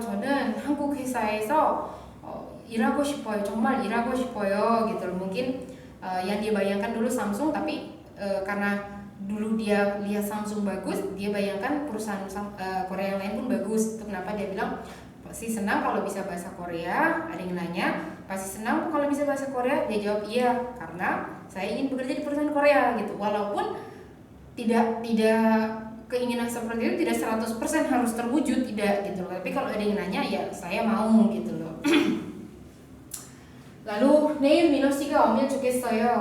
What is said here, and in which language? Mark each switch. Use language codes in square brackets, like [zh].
[ko] 저는 한국 회사에서 일하고 싶어요. 정말 일하고 싶어요 gitu. [id] Mungkin yang dia bayangkan dulu Samsung, tapi karena dulu dia lihat Samsung bagus, dia bayangkan perusahaan Korea yang lain pun bagus. Itu kenapa dia bilang pasti senang kalau bisa bahasa Korea. Ada yang nanya, pasti senang kalau bisa bahasa Korea? Dia jawab iya, karena saya ingin bekerja di perusahaan Korea gitu. Walaupun tidak keinginan seperti itu tidak 100% harus terwujud, tidak gitu loh. Tapi kalau ada yang nanya ya saya mau gitu loh. Lalu [ko] 내일 민호 씨가 오면 좋겠어요.